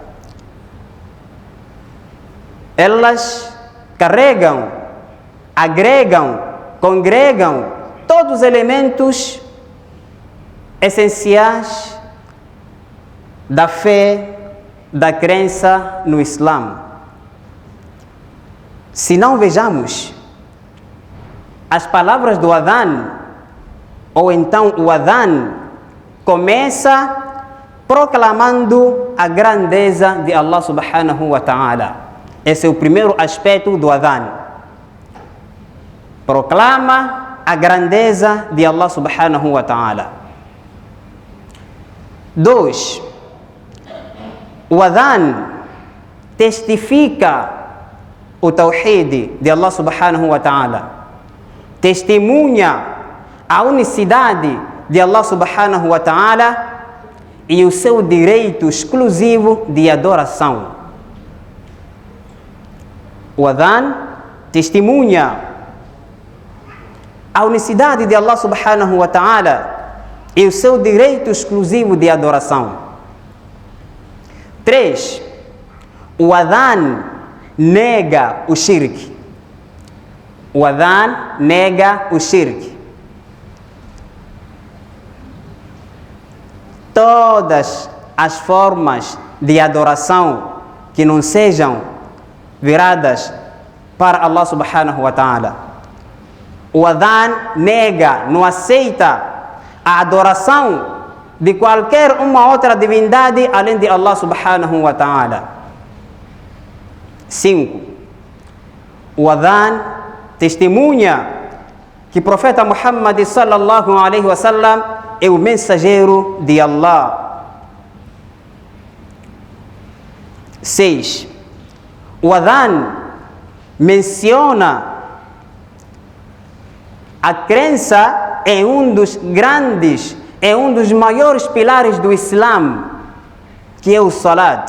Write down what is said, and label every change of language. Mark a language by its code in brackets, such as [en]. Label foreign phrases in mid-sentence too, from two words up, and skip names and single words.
[pt] Elas carregam, agregam, congregam todos os elementos essenciais da fé, da crença no Islã. Se não vejamos as palavras do Adhan, ou então o Adhan começa proclamando a grandeza de Allah [ar] سبحانه وتعالى. [pt] Esse é o primeiro aspecto do Adhan. Proclama a grandeza de Allah [ar] سبحانه وتعالى. [pt] 2. O Adhan testifica o Tawhid de Allah [ar] سبحانه وتعالى. [pt] Testemunha a unicidade de Allah [ar] سبحانه وتعالى [pt] e o seu direito exclusivo de adoração. O Adhan testemunha a unicidade de Allah [ar] سبحانه وتعالى [pt] e o seu direito exclusivo de adoração. 3. O Adhan nega o shirk. O Adhan nega o shirk. Todas as formas de adoração que não sejam viradas para Allah [ar] سبحانه وتعالى. [pt] O Adhan nega, não aceita a adoração de qualquer uma outra divindade além de Allah [ar] سبحانه وتعالى. [pt] 5. O Adhan testemunha que o profeta Muhammad [ar] صلى الله عليه وسلم [pt] é o mensageiro de Allah. 6. O Adhan menciona a crença em um dos grandes, em um dos maiores pilares do Islã, que é o Salat.